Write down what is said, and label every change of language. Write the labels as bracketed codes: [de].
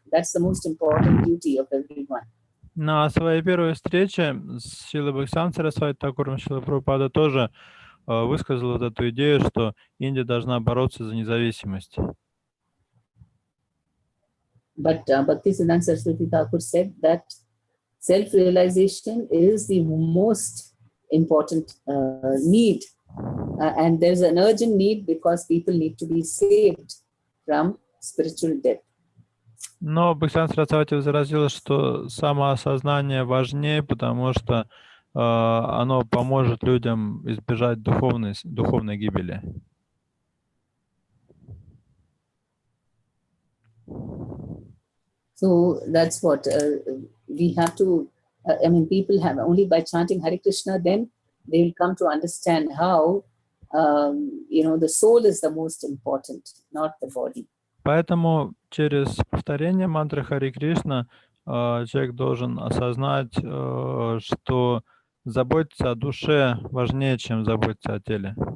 [en] That's the most important duty of everyone. [ru] На своей первой встрече с Шрилой Бхактисиддхантом Сарасвати Тхакуром Шрила Прабхупада тоже высказал вот эту идею, что Индия должна бороться за независимость. [en] But Bhaktisiddhanta Saraswati Thakur said that self-realization is the most important need. And there's an urgent need because people need to be saved from spiritual death. [ru] Но Бхактисиддханта Сарасвати возразил, что самоосознание важнее, потому что оно поможет людям избежать духовной гибели. [en] So that's what we have to, people have only by chanting Hare Krishna, then they will come to understand how, the soul is the most important, not the body. [ru] Поэтому через повторение мантры Харе Кришна человек должен осознать, что заботиться о душе важнее, чем заботиться о теле.